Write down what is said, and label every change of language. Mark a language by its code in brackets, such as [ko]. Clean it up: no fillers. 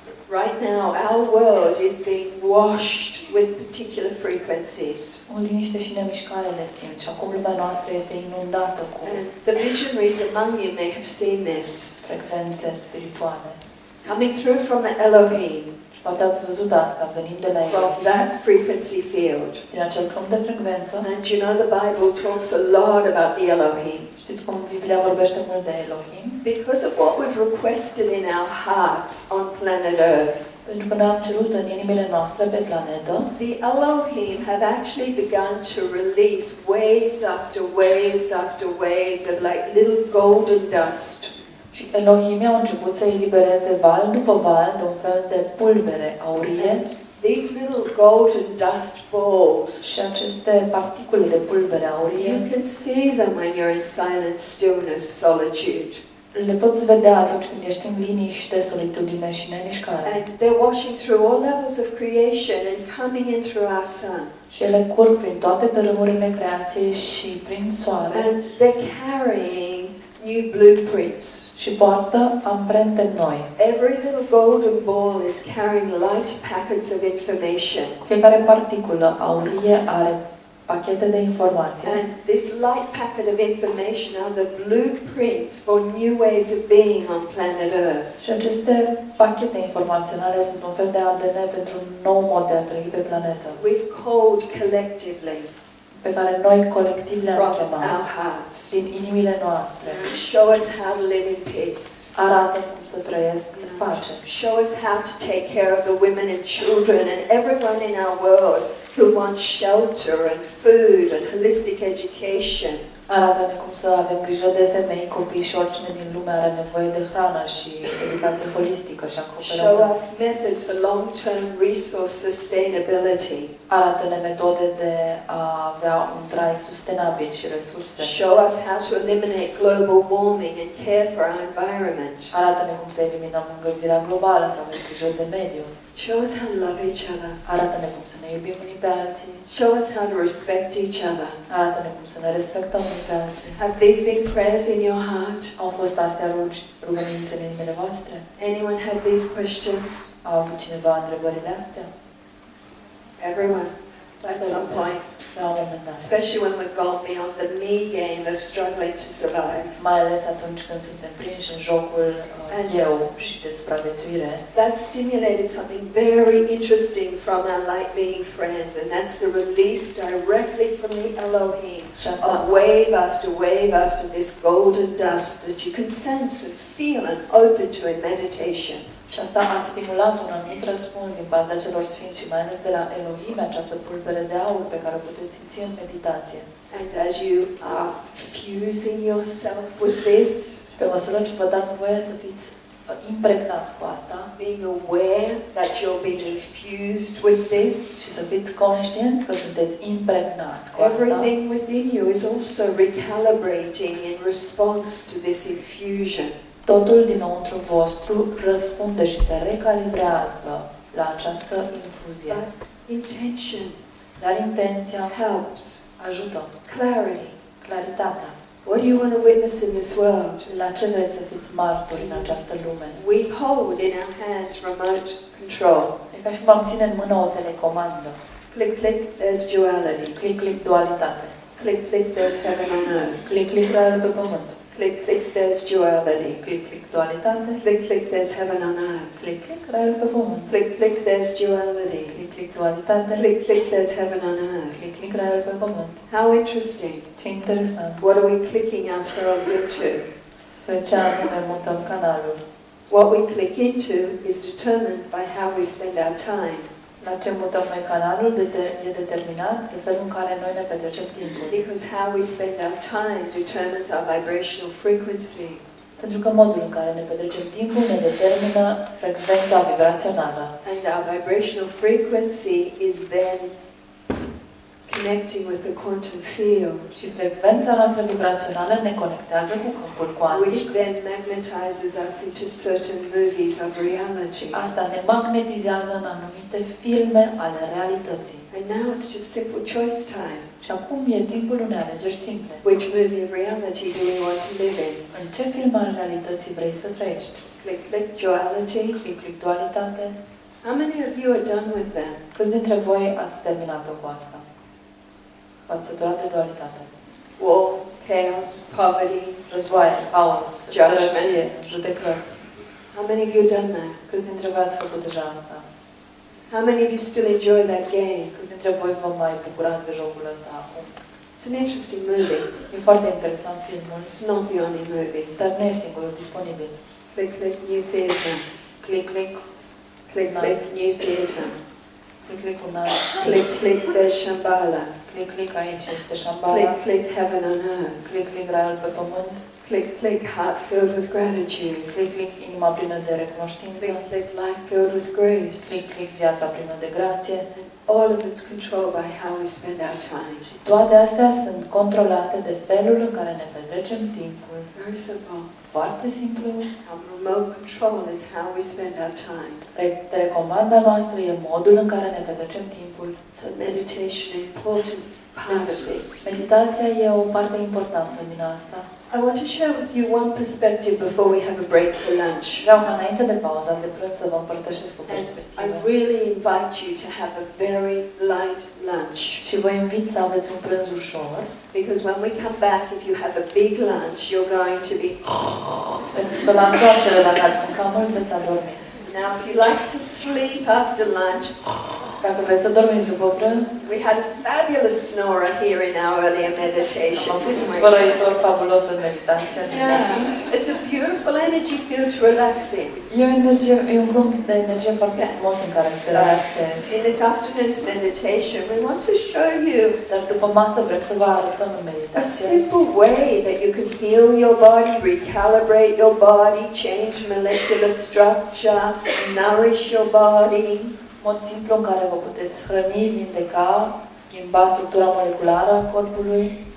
[en] Right now, our world is being washed with particular frequencies. [ro] În liniște și nemișcare le simți. Și acum lumea noastră este inundată cu [en] And the visionaries among you may have seen this. [ro] frecvențe spirituale. [en] Coming through from the Elohim, [ro] Poate ați văzut asta, venind de la [en] from Elohim, that frequency field. [ro] din acel câmp de frecvență. [en] And you know the Bible talks a lot about the Elohim. [ro] Știți cum Biblia vorbește mult de Elohim? [en] Because of what we've requested in our hearts on planet Earth, [ro] Pentru că noi am cerut în inimile noastre pe planetă, [en] the Elohim have actually begun to release waves after waves after waves of like little golden dust. [ro] și Elohim au început să elibereze val după val de un fel de pulbere aurie [en] And these little golden dust balls, [ro] și aceste particule de pulbere aurie [en] you can see them when you're in silence, stillness, solitude. [ro] le poți vedea atunci când ești în liniște, solitudine și nemișcare. [en] And they're washing through all levels of creation and coming in through our sun. [ro] Și ele curg prin toate tărâmurile creației și prin soare [en] And they're carrying new blueprints. [ro] și poartă amprente noi. [en] Every little golden ball is carrying light packets of information. [ro] Fiecare particulă aurie are pachete de informație. [en] And this light packet of information are the blueprints for new ways of being on planet Earth. [ro] Și aceste pachete informaționale sunt un fel de ADN pentru un nou mod de a trăi pe planetă. [en] We've called collectively. [ro] pe care noi colectiv le-am [en] from [ro] chemat [en] our hearts. [ro] din inimile noastre. [en] Show us how to live in peace. [ro] Arată cum să trăiesc în pace. [en] Show us how to take care of the women and children and everyone in our world who wants shelter and food and holistic education. [ro] Arată-ne cum să avem grijă de femei, copii și oricine din lume are nevoie de hrană și educație holistică și [en] Show [ro] acoperământ. [en] us methods for long-term resource sustainability. [ro] Arată-ne metode de a avea un trai sustenabil și resurse. [en] Show us how to eliminate global warming and care for our environment. [ro] Arată-ne cum să eliminăm încălzirea globală, să avem grijă de mediu. [en] Show us how to love each other. [ro] Arată-ne cum să ne iubim unii pe alții. [en] Show us how to respect each other. [ro] Arată-ne cum să ne respectăm unii pe alții. [en] Have these been prayers in your heart? [ro] Au fost astea rugămințe în inimile voastre? [en] Anyone have these questions? [ro] Au avut cineva întrebările astea? [en] Everyone, at some point. [ro] La un moment dat. [en] Especially when we've gone beyond the me game of struggling to survive. [ro] Mai ales atunci când suntem prinși în jocul eu și de supraviețuire. [en] That stimulated something very interesting from our light being friends, and that's the release directly from the Elohim of wave after this golden dust that you can sense and feel and open to in meditation. [ro] Și asta a stimulat un anumit răspuns din partea celor sfinți și mai ales de la Elohim, această pulbere de aur pe care o puteți simți în meditație. [en] And as you are fusing yourself with this, [ro] Pe măsură ce vă dați voie să fiți impregnați cu asta [en] being aware that you're being infused with this, [ro] și să fiți conștienți că sunteți impregnați cu asta, [en] everything within you is also recalibrating in response to this infusion. [ro] totul dinăuntru vostru răspunde și se recalibrează la această infuzie. [en] But intention [ro] Dar intenția [en] helps. [ro] ajută. [en] Clarity. [ro] Claritatea. [en] What do you want to witness in this world? [ro] La ce vreți să fiți martori în această lume? [en] We hold in our hands remote control. [ro] E ca și cum am ține în mână o telecomandă. [en] Click, click, there's duality. [ro] Click, click, dualitate. [en] Click, click, there's heaven on earth. [ro] Click, click, raiul pe pământ. [en] Click, click, there's duality. [ro] Click, click, dualitate. [en] Click, click, there's heaven on earth. [ro] Click, click, raiul pe pământ. [en] Click, click, there's duality. [ro] Click, click, dualitate. [en] Click, click, there's heaven on earth. [ro] Click, click, raiul pe pământ. [en] How interesting. [ro] Ce interesant. [en] What are we clicking ourselves into? [ro] Spre ce anume mutăm canalul. [en] What we click into is determined by how we spend our time. [ro] La ce mutăm noi canalul e determinat de felul în care noi ne petrecem timpul. [en] Because how we spend our time determines our vibrational frequency. [ro] Pentru că modul în care ne petrecem timpul ne determină frecvența vibrațională. [en] And our vibrational frequency is then connecting with the quantum field, [ro] Și frecvența noastră vibrațională ne conectează cu câmpul cuantic. [en] which then magnetizes us into certain movies of reality. [ro] Asta ne magnetizează în anumite filme ale realității. [en] And now it's just simple choice time. [ro] Și acum e timpul unei alegeri simple. [en] Which movie of reality do we want to live in? [ro] În ce film al realității vrei să trăiești? [en] Click, click, duality. [ro] Click, click, dualitate. [en] How many of you are done with them? [ro] Câți dintre voi ați terminat-o cu asta? V-ați săturat de dualitate. [en] War, chaos, poverty. [ro] Războaie, haos, [en] Judgment. [ro] sărăcie, judecăți. [en] How many of you have done that? [ro] Câți dintre voi ați făcut deja asta? [en] How many of you still enjoy that game? [ro] Câți dintre voi vă mai bucurați de jocul ăsta acum? [en] It's an interesting movie. [ro] E foarte interesant filmul, [en] It's not the only movie. [ro] dar nu e singurul disponibil. [en] Click, click, new theatre. [ro] Click, click, [en] Click, click, new theatre. [ro] click, click, un alt. [en] Click, click, there's Shambhala. [ro] Click, click, aici este Shambhala. [en] Click, click, heaven on earth. [ro] Click, click, raiul pe pământ. [en] Click, click, heart filled with gratitude. [ro] Click, click, inima plină de recunoștință. [en] Click, click, life filled with grace. [ro] Click, click, viața plină de grație. [en] All of it's controlled by how we spend our time. [ro] Și toate astea sunt controlate de felul în care ne petrecem timpul. [en] Very simple. [ro] Foarte simplu. [en] Our remote control is how we spend our time. [ro] Recomanda noastră e modul în care ne petrecem timpul. [en] So meditation, an important part of this. [ro] Meditația e o parte importantă din asta. [en] I want to share with you one perspective before we have a break for lunch. [ro] Vreau ca înainte de pauza de prânz să vă împărtășesc o [en] And I [ro] perspectivă. [en] really invite you to have a very light lunch. [ro] Și vă invit să aveți un prânz ușor, [en] Because when we come back, if you have a big lunch, you're going to be... [ro] pentru că la întoarcere, dacă ați mâncat mult, veți adormi. [en] Now, if you like to sleep after lunch, [ro] Dacă vreți să dormiți după prânz, [en] We had a fabulous snorer here in our earlier [ro] am [en] meditation, [ro] avut [en] didn't [ro] un [en] we? [ro] sfărăitor fabulos în meditația dimineața. [en] Yeah, it's a beautiful energy field to relax in. [ro] E un grup de energie foarte frumos în care să te relaxezi. [en] In this afternoon's meditation, we want to show you [ro] Dar după masă vrem să vă arătăm în [en] a [ro] meditație [en] simple way that you can heal your body, recalibrate your body, change molecular structure, nourish your body. [ro] mod simplu în care vă puteți hrăni, vindeca, schimba structura moleculară a corpului,